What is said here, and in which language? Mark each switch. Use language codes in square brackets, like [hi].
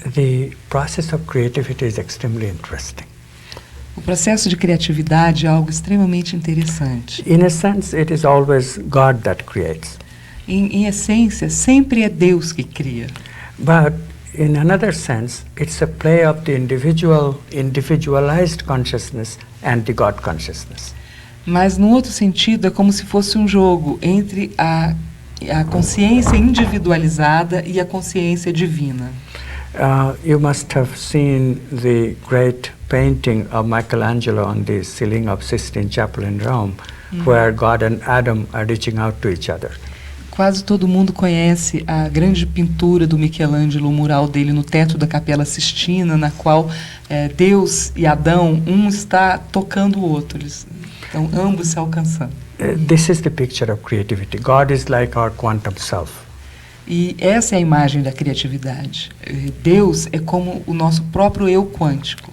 [en] The process of creativity is extremely interesting. [pt] O processo de criatividade é algo extremamente interessante. [en] In a sense, it is always God that creates. [pt] Em essência, sempre é Deus que cria. [en] But in another sense, it's a play of the individualized consciousness and the God consciousness. [pt] Mas, no outro sentido, é como se fosse um jogo entre a consciência individualizada e a consciência divina. [en] You must have seen the great painting of Michelangelo on the ceiling of Sistine Chapel in Rome, where God and Adam are reaching out to each other. [pt] Quase todo mundo conhece a grande pintura do Michelangelo, o mural dele no teto da Capela Sistina, na qual Deus e Adão, um está tocando o outro, eles estão ambos se alcançando. [en] This is the picture of creativity. God is like our quantum self. [pt] E essa é a imagem da criatividade. Deus é como o nosso próprio eu quântico.